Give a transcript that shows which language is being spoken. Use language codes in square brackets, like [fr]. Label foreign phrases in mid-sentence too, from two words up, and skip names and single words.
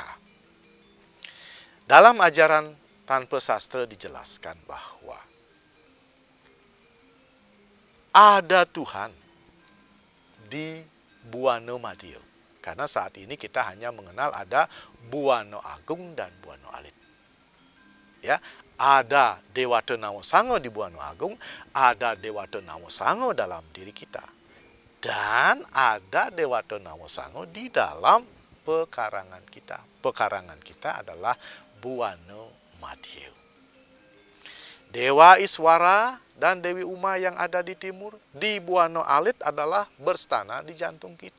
[id] Dalam ajaran tanpa sastra dijelaskan bahwa ada Tuhan di Buana Madiun. Karena saat ini kita hanya mengenal ada Buana Agung dan Buana Alit. Ya, ada Dewata Nawa Sango di Buana Agung, ada Dewata Nawa Sango dalam diri kita. Dan ada Dewata Nawa Sango di dalam pekarangan kita. Pekarangan kita adalah Buana Madiun. Dewa Iswara dan Dewi Uma yang ada di timur, di Buana Alit adalah berstana di jantung kita.